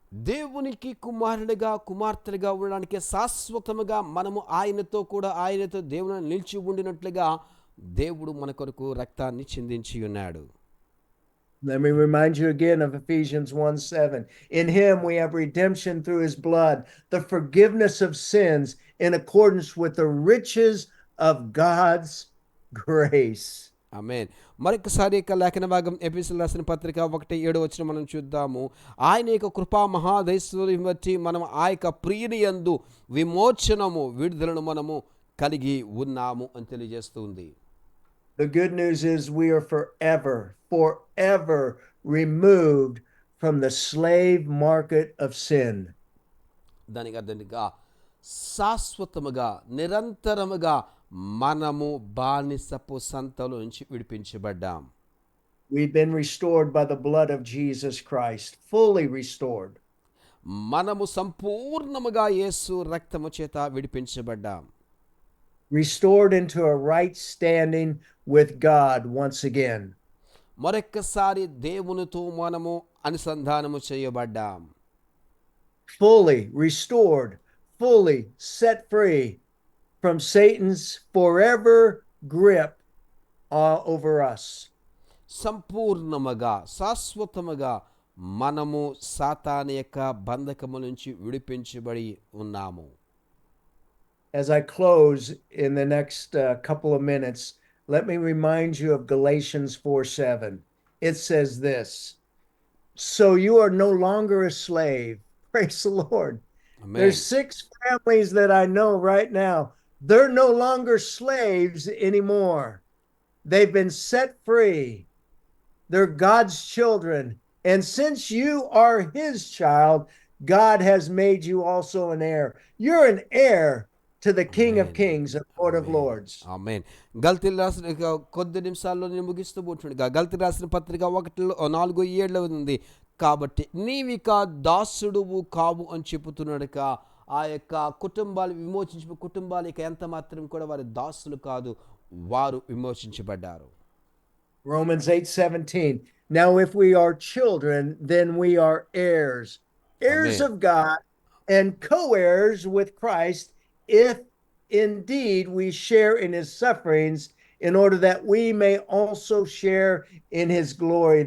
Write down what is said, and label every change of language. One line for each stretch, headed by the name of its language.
Telugu: దేవునికి కుమారుడిగా కుమార్తెలుగా ఉండడానికి శాశ్వతముగా మనము ఆయనతో కూడా ఆయనతో దేవుని నిలిచి ఉండినట్లుగా దేవుడు మన కొరకు రక్తాన్ని చిందించి ఉన్నాడు.
English: Let me remind you again of Ephesians 1:7. In him we have redemption through his blood, the forgiveness of sins in accordance with the riches of God's grace.
Telugu: ఆమేన్. మరొకసారి యొక్క లేఖన భాగం ఎఫెసీయులకు రాసిన పత్రిక 1:7 మనం చూద్దాము. ఆయన యొక్క కృపా మహాదైశ్వర్యం బట్టి మనం ఆ యొక్క ప్రియుని యందు విమోచనము విడుదలను మనము కలిగి ఉన్నాము అని తెలియజేస్తుంది.
English: The good news is we are forever removed from the slave market of sin.
Telugu: దానికి అర్థంగా శాశ్వతముగా నిరంతరముగా మనము బానిసపు సంతలో నుంచి విడిపించబడ్డాం.
English: We've been restored by the blood of Jesus Christ, fully restored.
Telugu: మనము సంపూర్ణముగా యేసు రక్తము చేత విడిపించబడ్డాం.
English: Restored into a right standing with God once again.
Telugu: మరొక్కసారి దేవునితో మనము అనుసంధానము చేయబడ్డాం.
English: Fully restored, fully set free from Satan's forever grip over us.
Telugu: సంపూర్ణముగా శాశ్వతముగా మనము సాతాను యొక్క బంధకము నుంచి విడిపించబడి ఉన్నాము.
English: As I close in the next couple of minutes, let me remind you of Galatians 4:7. It says this, so you are no longer a slave. Praise the Lord. Amen. There's 6 families that I know right now. They're no longer slaves anymore. They've been set free. They're God's children. And since you are his child, God has made you also an heir. You're an heir to the King of Kings and Lord of Lords.
Telugu: ఆమేన్. గల్తీలు రాసిన కొద్ది నిమిషాల్లో నేను ముగిస్తూ పోతుండగా గల్తీలు రాసిన పత్రిక 1:4-7 ఉంది. కాబట్టి నీవిక దాసుడువు కావు అని చెబుతున్నాడుక ఆ యొక్క కుటుంబాలు విమోచించి కుటుంబాలు ఇక ఎంత మాత్రం కూడా వారి దాసులు కాదు, వారు విమోచించబడ్డారు.
English: Romans 8:17. Now if we are children, then we are heirs, heirs Amen. of God and co-heirs with Christ, if indeed we share in his sufferings, in order that we may also share in his glory.